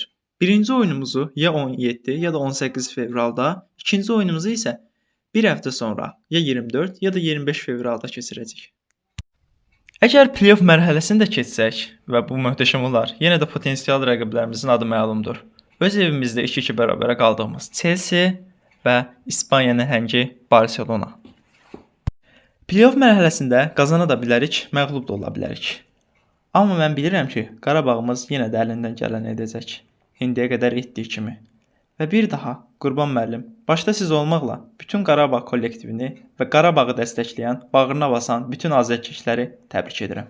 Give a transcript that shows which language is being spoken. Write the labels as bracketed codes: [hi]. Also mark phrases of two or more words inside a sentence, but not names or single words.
[az] Birinci oyunumuzu ya 17 ya da 18 fevralda, ikinci oyunumuzu isə bir həftə sonra ya 24 ya da 25 fevralda keçirəcəyik. Əgər play-off mərhələsini də keçsək və bu möhtəşəm olar, yenə də potensial rəqiblərimizin adı məlumdur. Öz evimizdə 2-2 bərabərə qaldığımız Chelsea və İspaniya nəhəngi Barcelona. Play-off mərhələsində qazana da bilərik, məğlub da ola bilərik. Amma mən bilirəm ki, Qarabağımız yenə də əlindən gələni edəcək. İndiyə qədər etdiyi kimi. Və bir daha Qurban müəllim, başda siz olmaqla bütün Qarabağ kollektivini və Qarabağı dəstəkləyən, bağrına basan bütün azərkeşləri təbrik edirəm.